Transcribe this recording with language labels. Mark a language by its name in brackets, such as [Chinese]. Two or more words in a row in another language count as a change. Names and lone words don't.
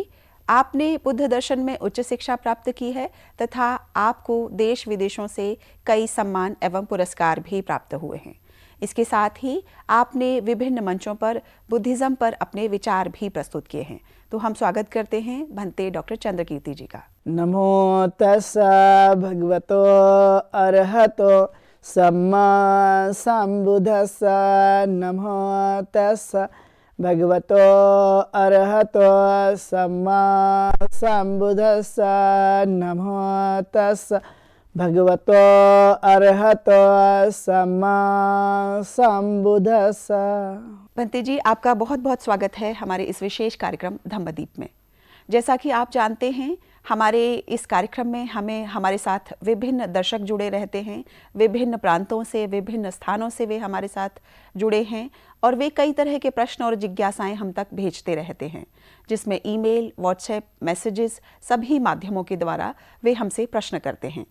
[Hindi] आपने बुद्ध दर्शन में उच्च शिक्षा प्राप्त की है तथा आपको देश विदेशों से कई सम्मान एवं पुरस्कार भी प्राप्त हुए हैं। इसके साथ ही आपने विभिन्न मंचों पर बुद्धिज्म पर अपने विचार भी प्रस्तुत किए हैं। तो हम स्वागत करते हैं भंते डॉक्टर चंद्रकीर्ति जी का। [Pali] नमो तस्स भगवतो अरहतो सम्मा संबुद्धस्स। नमो तस्स भगवतो अरहतो सम्मा संबुद्धस्स। नमो तस्स भगवतो अरहतो सम्मा संबुद्धस्स। [Hindi] भंते जी, आपका बहुत बहुत स्वागत है हमारे इस विशेष कार्यक्रम धम्मदीप में। जैसा कि आप जानते हैं, हमारे इस कार्यक्रम में हमारे साथ विभिन्न दर्शक जुड़े रहते हैं। विभिन्न प्रांतों से, विभिन्न स्थानों से वे हमारे साथ जुड़े हैं और वे कई तरह के प्रश्न और जिज्ञासाएं हम तक भेजते रहते हैं, जिसमें ईमेल, व्हाट्सएप, मैसेजेस सभी माध्यमों के द्वारा वे हमसे प्रश्न करते हैं।